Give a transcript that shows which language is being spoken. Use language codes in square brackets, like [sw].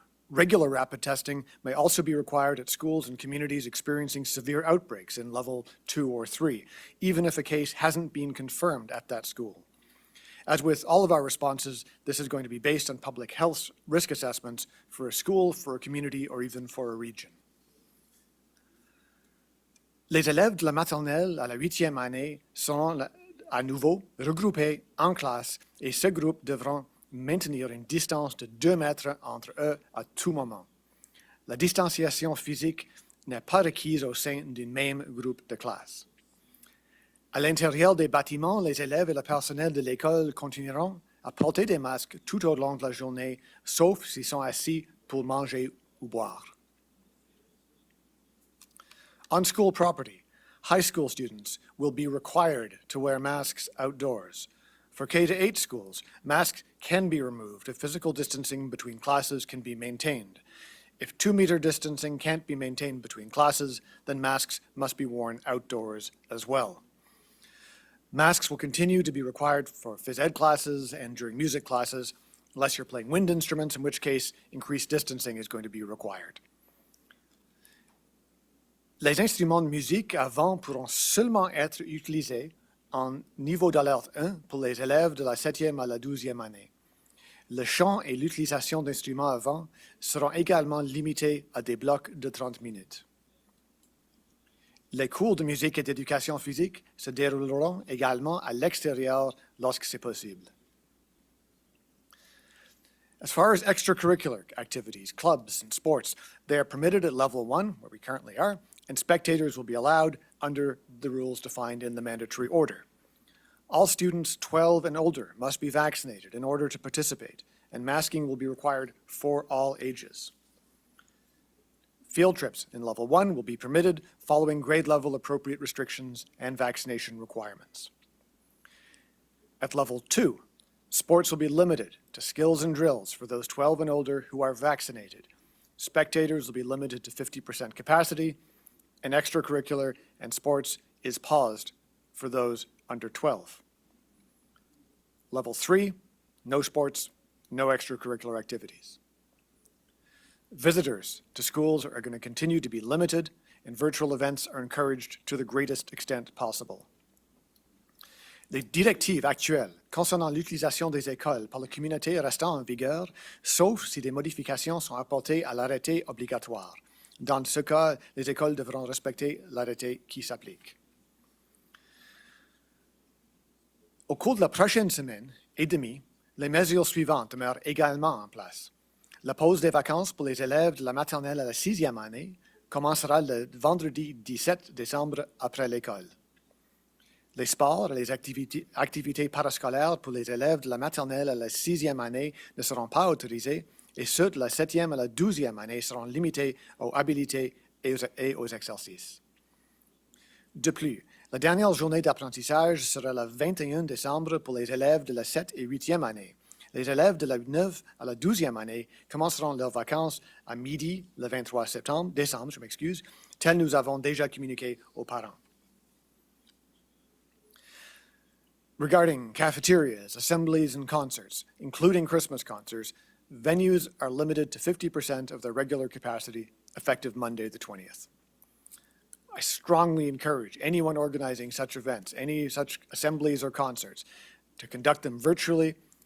[en] Regular rapid testing may also be required at schools and communities experiencing severe outbreaks in level 2 or 3, even if a case hasn't been confirmed at that school. As with all of our responses, this is going to be based on public health risk assessments for a school, for a community, or even for a region. [fr] Les élèves de la maternelle à la 8e année seront à nouveau regroupés en classe et ces groupes devront maintenir une distance de 2 mètres entre eux à tout moment. La distanciation physique n'est pas requise au sein d'un même groupe de classe. À l'intérieur des bâtiments, les élèves et le personnel de l'école continueront à porter des masques tout au long de la journée, sauf s'ils sont assis pour manger ou boire. [en] On school property, high school students will be required to wear masks outdoors. For K-8 schools, masks can be removed if physical distancing between classes can be maintained. If 2-meter distancing can't be maintained between classes, then masks must be worn outdoors as well. Masks will continue to be required for phys ed classes and during music classes, unless you're playing wind instruments, in which case increased distancing is going to be required. [fr] Les instruments de musique à vent pourront seulement être utilisés en niveau d'alerte 1 pour les élèves de la 7e à la 12e année. Le chant et l'utilisation d'instruments à vent seront également limités à des blocs de 30 minutes. Les cours de musique et d'éducation physique se dérouleront également à l'extérieur lorsque c'est possible. [en] As far as extracurricular activities, clubs, and sports, they are permitted at level 1, where we currently are, and spectators will be allowed under the rules defined in the mandatory order. All students 12 and older must be vaccinated in order to participate, and masking will be required for all ages. Field trips in Level 1 will be permitted following grade level appropriate restrictions and vaccination requirements. At Level 2, sports will be limited to skills and drills for those 12 and older who are vaccinated. Spectators will be limited to 50% capacity, and extracurricular and sports is paused for those under 12. Level 3, no sports, no extracurricular activities. Visitors to schools are going to continue to be limited, and virtual events are encouraged to the greatest extent possible. [fr] Les directives actuelles concernant l'utilisation des écoles par la communauté restent en vigueur, sauf si des modifications sont apportées à l'arrêté obligatoire. Dans ce cas, les écoles devront respecter l'arrêté qui s'applique. Au cours de la prochaine semaine et demie, les mesures suivantes demeurent également en place. La pause des vacances pour les élèves de la maternelle à la 6e année commencera le vendredi 17 décembre après l'école. Les sports et les activités parascolaires pour les élèves de la maternelle à la 6e année ne seront pas autorisés, et ceux de la 7e à la 12e année seront limités aux habilités et aux exercices. De plus, la dernière journée d'apprentissage sera le 21 décembre pour les élèves de la 7 et 8e année. Les élèves de la 9 à la 12e année commenceront leurs vacances à midi le 23 décembre, tel nous avons déjà communiqué aux parents. [en] Regarding cafeterias, assemblies, and concerts, including Christmas concerts, venues are limited to 50% of their regular capacity effective Monday the 20th. I strongly encourage anyone organizing such events, any such assemblies or concerts, to conduct them virtually.